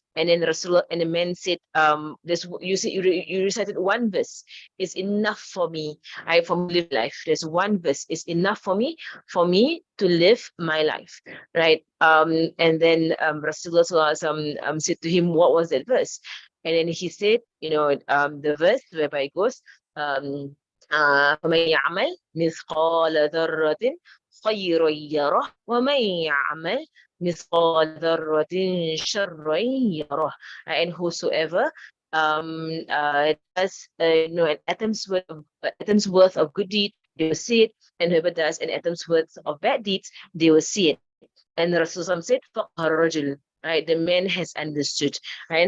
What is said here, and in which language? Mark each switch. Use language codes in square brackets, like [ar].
[en] And then Rasulullah and the man said, this you said you recited one verse is enough for me. For me to live life. There's one verse is enough for me to live my life. Right. And then Rasulullah said to him, what was that verse? And then he said, the verse whereby it goes, [ar] فمن يعمل مثقال ذرة خيرا يره ومن يعمل مثقال ذرة شرا يره. [en] And whosoever does an atom's worth of good deed, they will see it, and whoever does an atom's worth of bad deeds, they will see it. And Rasulullah said, right, the man has understood. Right?